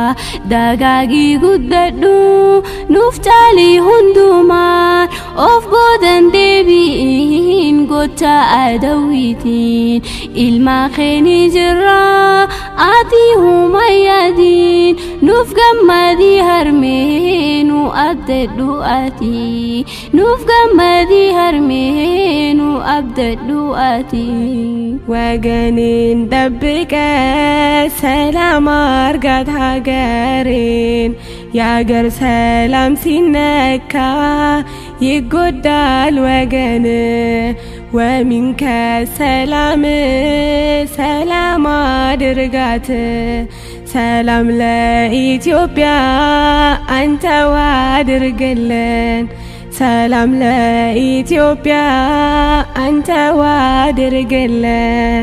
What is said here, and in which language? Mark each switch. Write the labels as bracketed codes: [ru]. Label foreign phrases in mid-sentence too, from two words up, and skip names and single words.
[om] dagaagii guddadhu nuuf caalii hundumaan of boodan deebiin gocha adawwiitiin ilma keeni jirra ati humayyadiin nuuf gammadii harmeenu abdadhu ati nuuf gammadii harmeenu abdadhu ati. [am] ወገኔን ጠብቀ ሰላም አርጋት ሀገሬን የአገር ሰላም ሲነካ ይጎዳል ወገን ወሚንከ ሰላም ሰላም አድርጋት ሰላም ለኢትዮጵያ አንተው አድርግልን ሰላም ለኢትዮጵያ አንተው አድርግልን